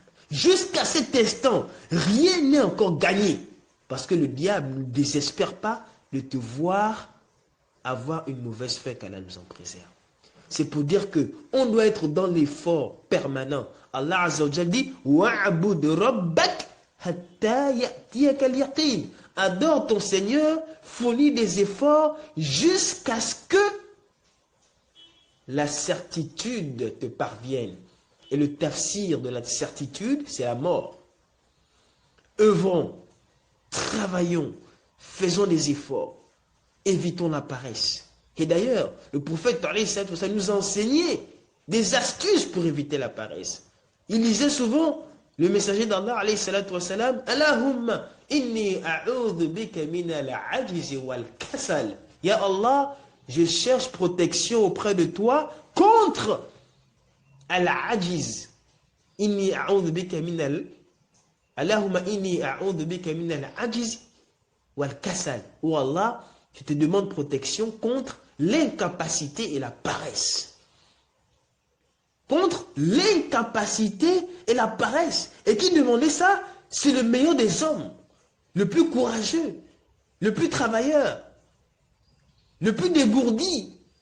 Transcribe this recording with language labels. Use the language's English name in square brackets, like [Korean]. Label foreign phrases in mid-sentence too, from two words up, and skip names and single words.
[French] Jusqu'à cet instant, rien n'est encore gagné. Parce que le diable ne désespère pas de te voir avoir une mauvaise fin, qu'Allah nous en préserve. C'est pour dire que on doit être dans l'effort permanent. [Arabic] الله عز وجل dit واعبد ربك حتى يأتيك اليقين. [French] Adore ton Seigneur, fournis des efforts jusqu'à ce que la certitude te parvienne. Et le tafsir de la certitude, c'est la mort. Œuvrons, travaillons, faisons des efforts, évitons la paresse. Et d'ailleurs, le prophète ça nous a enseigné des astuces pour éviter la paresse. Il disait souvent, le messager d'Allah, [Arabic] اللهم إني أعوذ بك من العجز والكسل. يا الله, [French] je cherche protection auprès de toi contre al-ajiz. [Arabic] إني أعوذ بك من ال اللهم إني أعوذ بك من العجز والكسل. [French] Oh Allah, je te demande protection contre l'incapacité et la paresse. Contre l'incapacité et la paresse. Et qui demandait ça? C'est le meilleur des hommes, le plus courageux, le plus travailleur, le plus dégourdi.